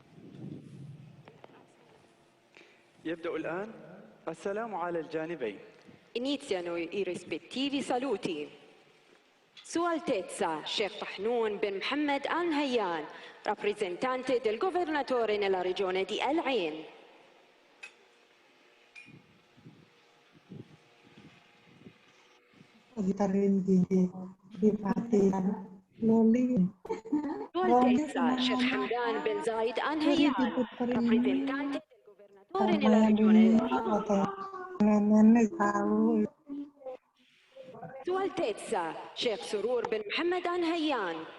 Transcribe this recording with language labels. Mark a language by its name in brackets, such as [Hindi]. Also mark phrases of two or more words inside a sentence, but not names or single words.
[Arabic] يبدأ الآن السلام على الجانبين. [Italian] Iniziano i rispettivi saluti. Sua Altezza Sheikh Tahnoun bin Mohammed Al Nahyan, rappresentante del governatore nella regione di Al Ain. Sua Altezza Sheikh Hamdan bin Zayed Al Nahyan, rappresentante del governatore nella regione Sua Altezza Sheikh Surur bin Mohammed Al Nahyan.